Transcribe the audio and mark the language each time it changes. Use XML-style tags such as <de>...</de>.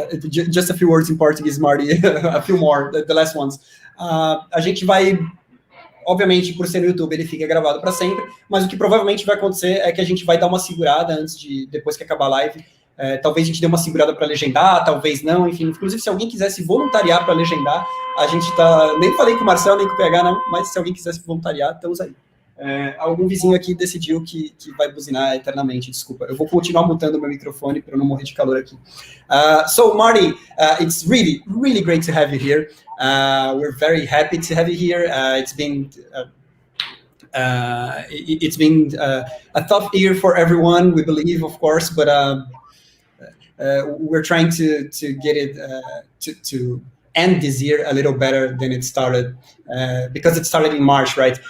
<en>Just a few words in Portuguese, Marty. A few more, the last ones.</en> <pt>A gente vai, obviamente, por ser no YouTube, ele fica gravado para sempre. Mas o que provavelmente vai acontecer é que a gente vai dar uma segurada depois que acabar a live. Talvez a gente dê uma segurada para legendar, talvez não, enfim. Inclusive, se alguém quiser se voluntariar para legendar, a gente tá... Nem falei com o Marcel, nem com o PH, não, mas se alguém quiser se voluntariar, estamos aí. Algum vizinho aqui decidiu que vai buzinar eternamente, desculpa. Eu vou continuar mutando meu microfone para não morrer de calor aqui.</pt> <en>So, Marty, it's really, really great to have you here. We're very happy to have you here. It's been a tough year for everyone, we believe, of course, but we're trying to get it to end this year a little better than it started, because it started in March, right?</en>